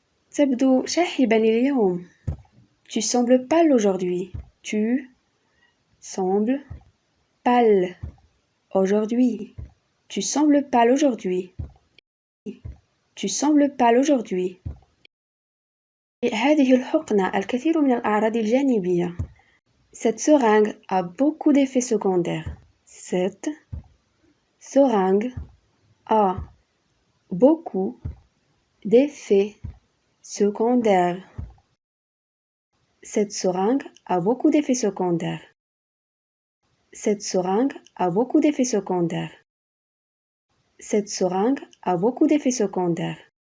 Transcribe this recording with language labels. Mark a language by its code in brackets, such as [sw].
[ar] تبدو شاحبا اليوم. [fr] Tu sembles pâle aujourd'hui. Tu sembles pâle aujourd'hui. Tu sembles pâle aujourd'hui. Tu sembles pâle aujourd'hui. [ar] هذه الحقنة الكثير من الأعراض الجانبية. [fr] Cette seringue a beaucoup d'effets secondaires. Cette seringue a beaucoup d'effets secondaires. Cette seringue a beaucoup d'effets secondaires. Cette seringue a beaucoup d'effets secondaires. Cette seringue a beaucoup d'effets secondaires.